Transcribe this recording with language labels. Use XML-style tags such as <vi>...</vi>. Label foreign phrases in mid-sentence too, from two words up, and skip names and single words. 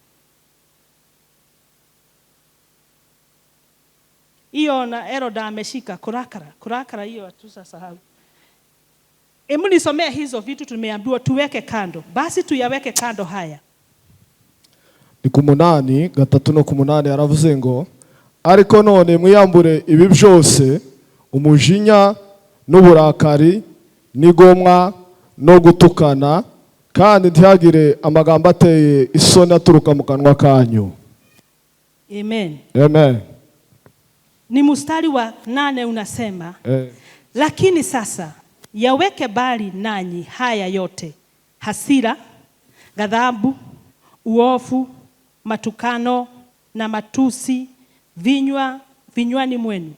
<sw>Hiyo na Eroda ameshika kurakara hiyo hatusahau. Hebu nisomee hizo vitu tumeambiwa tuweke kando. Basi tuyaweke kando haya.</sw> <rw>Ni 8:3-8 aravuze ngo ariko none mwiyambure ibi byose umujinya n'uburakari n'igomwa no gutukana kandi ntihagire amagambo ateye isoni aturuka mu kanwa kanyu. Amen. Amen.</rw> <sw>Ni mstari wa 8 unasema lakini sasa yaweke bali nanyi haya yote: hasira, ghadhabu, uovu, matukano na matusi vinywani mwenu.</sw>